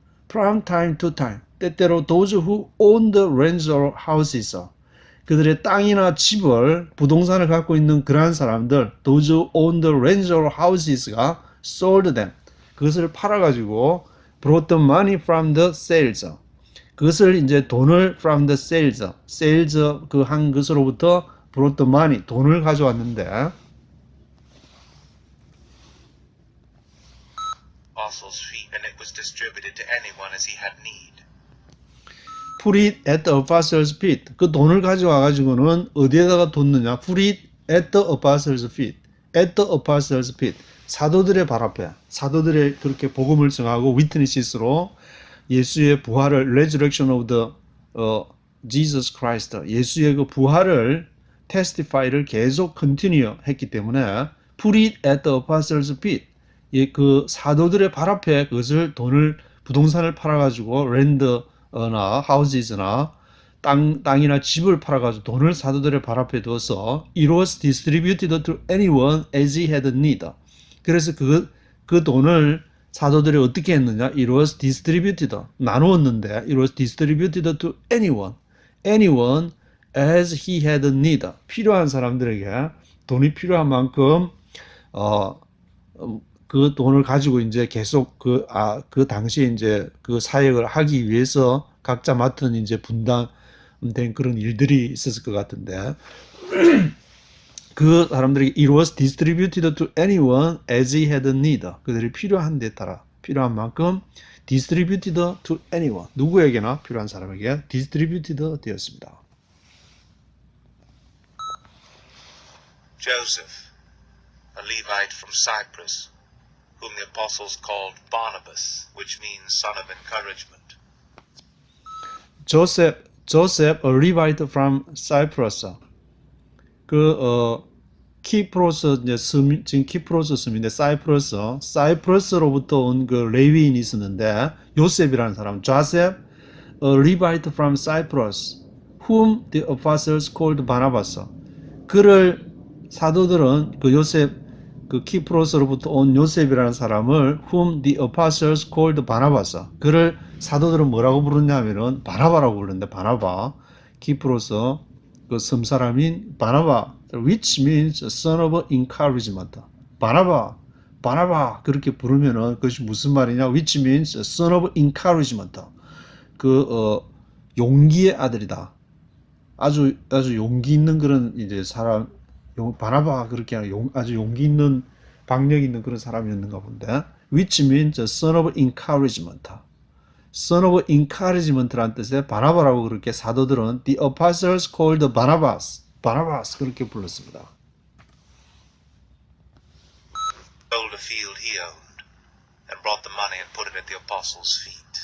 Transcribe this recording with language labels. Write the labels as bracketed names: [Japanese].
[English] From time to time, [Korean] 때때로 [English] those who owned the lands or houses, [Korean] 그들의 땅이나 집을, 부동산을 갖고 있는 그러한 사람들, [English] those who owned the lands or houses가 sold them, [Korean] 그것을 팔아가지고 [English] brought the money from the sales, [Korean] 그것을 이제 돈을 [English] from the sales [Korean] 그 한 것으로부터 [English] brought the money, [Korean] 돈을 가져왔는데 [English] apostles' feet, and it was distributed to anyone as he had need. Put it at the apostles' feet. [Korean] 그 돈을 가져와 가지고는 어디에다가 뒀느냐? [English] Put it at the apostles' feet. At the apostles' feet. [Korean] 사도들의 발 앞에, 사도들의 그렇게 복음을 전하고 witnesses로 예수의 부활을, [English] resurrection of the Jesus Christ, [Korean] 예수의 그 부활을 testify를 계속 continue 했기 때문에 [English] put it at the apostles' feet. [Korean] 그 사도들의 발 앞에 그것을 돈을, 부동산을 팔아가지고 랜드나 하우스나 땅이나 집을 팔아가지고 돈을 사도들의 발 앞에 두어서 [English] it was distributed to anyone as he had need. [Korean] 그래서 그 돈을 사도들이 어떻게 했느냐? [English] It was distributed. [Korean] 나누었는데 [English] it was distributed to anyone as he had need. [Korean] 필요한 사람들에게 돈이 필요한 만큼 그 돈을 가지고 이제 계속 그 당시에 이제 그 사역을 하기 위해서 각자 맡은 이제 분담된 그런 일들이 있었을 것 같은데 그 사람들에게 [English] it was distributed to anyone as he had need. [Korean] 그들이 필요한 데 따라 필요한 만큼 [English] distributed to anyone. [Korean] 누구에게나 필요한 사람에게 distributed 되었습니다. [English] Joseph, a Levite from Cyprus, whom the apostles called Barnabas, which means son of encouragement. Joseph, a Levite from Cyprus. [Korean] 키프로스 이제 지금 키프로스 섬인데 사이프러스로부터 온 그 레위인이 있었는데 요셉이라는 사람, [English] Joseph, a Levite from Cyprus, whom the apostles called Barnabas. [Korean] 그를 사도들은 그 요셉, 그 키프로스로부터 온 요셉이라는 사람을 [English] whom the apostles called Barnabas. [Korean] 그를 사도들은 뭐라고 부르냐면은 바나바라고 부르는데 바나바, 키프로스 그 섬 사람인 바나바, [English] which means son of encouragement. [Korean] 바나바, 바나바 그렇게 부르면은 그것이 무슨 말이냐? [English] Which means son of encouragement. [Korean] 용기의 아들이다. 아주 용기 있는 그런 이제 사람, 바나바 그렇게 하는 아주 용기 있는 박력 있는 그런 사람이었는가 본데. [English] Which means son of encouragement. son of encouragement라는 [Korean] 뜻의 바나바라고 그렇게 사도들은 [English] the apostles called Barnabas [Korean] 그렇게 불렀습니다. [English] Sold a field he owned and brought the money and put it at the apostles' feet.